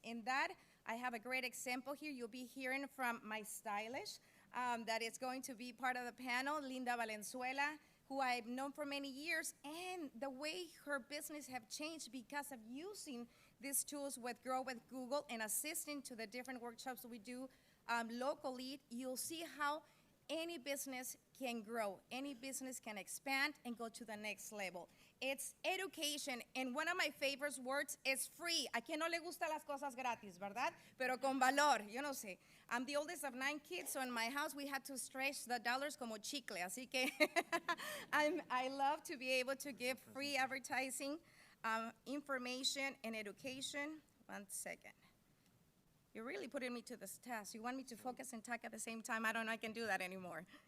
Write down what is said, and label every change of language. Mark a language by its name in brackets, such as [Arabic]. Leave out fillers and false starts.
[English] In that, I have a great example here. You'll be hearing from my stylist that is going to be part of the panel, Linda Valenzuela, who I've known for many years, and the way her business have changed because of using these tools with Grow with Google and assisting to the different workshops we do locally. You'll see how any business can grow, any business can expand and go to the next level. It's education, and one of my favorite words is free. [Spanish] A quien no le gustan las cosas gratis, ¿verdad? Pero con valor, yo no sé. [English] I'm the oldest of 9 kids, so in my house we had to stretch the dollars [Spanish] como chicle, así que [English] I love to be able to give free advertising, information, and education. 1 second. You're really putting me to this task. You want me to focus and talk at the same time? I don't know I can do that anymore.